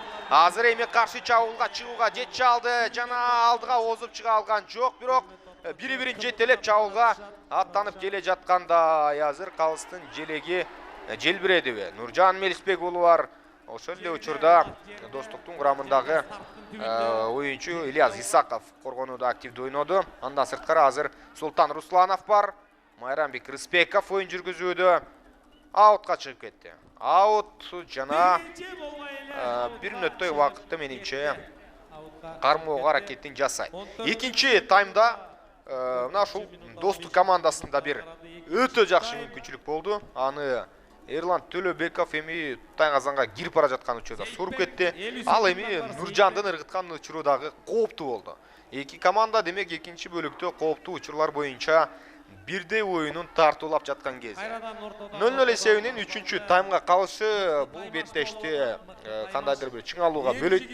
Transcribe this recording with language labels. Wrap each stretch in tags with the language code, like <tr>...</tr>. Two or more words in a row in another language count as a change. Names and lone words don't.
<ky>Азыр эми каршы чабуулга чыгууга жетиши алды жана алдыга озуп чыга алган жок, бирок бири-бирин жетелеп чабуулга аттанып келе жатканда азыр калыстын желеги желбиредиби. Нуржан Мелисбек уулу бар. Ошол эле учурда достуктун курамындагы оюнчу Ильяс Исаков коргонууда активдүү ойноду. Андан сырткары азыр Султан Русланов бар. Майрамбек Рысбеков оюн жүргүзүүдө.</ky> <kk>Аутқа шығып кетті. Аут жана 1 минуттай уақытты меніңше қармауға әрекетін жасайды. Екінші таймда мына шул Достық командасында бір өте жақсы мүмкіншілік болды.</kk> <ky>Аны Ерлан Төлөбеков эми Тайғазанға кирип бара жатқан учурда суруп кетти. Ал эми Нуржандын ыргыткан учурдагы кооптуу болду. Эки команда демек экинчи бөлүктө кооптуу учурлар боюнча бирдей оюнун тартуулап жаткан кезде 0-0 эсебинен 3-чү таймга калышы бул беттешти кандайдыр бир чыңалууга бөлөйт.</ky>